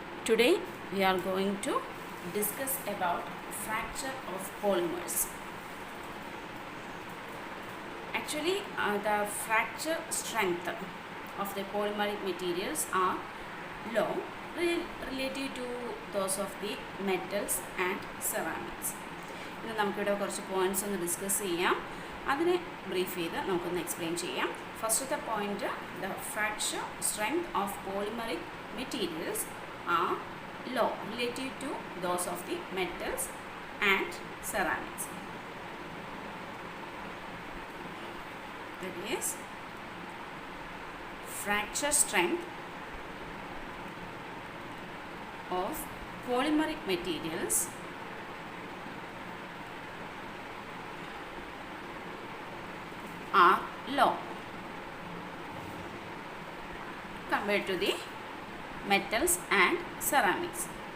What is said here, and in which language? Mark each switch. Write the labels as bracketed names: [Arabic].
[English] Today we are going to discuss about fracture of polymers. Actually, the fracture strength of the polymeric materials are low relative to those of the metals and ceramics. [Malayalam] ഇന്ന് നമുക്കിവിടെ കുറച്ച് points ഒന്ന് discuss ചെയ്യാം. അതിനെ brief ചെയ്ത് നമുക്കൊന്ന് explain ചെയ്യാം. ഫസ്റ്റത്തെ point, [English] The fracture strength of polymeric materials are low relative to those of the metals and ceramics. That is, fracture strength of polymeric materials are low compared to the metals and ceramics.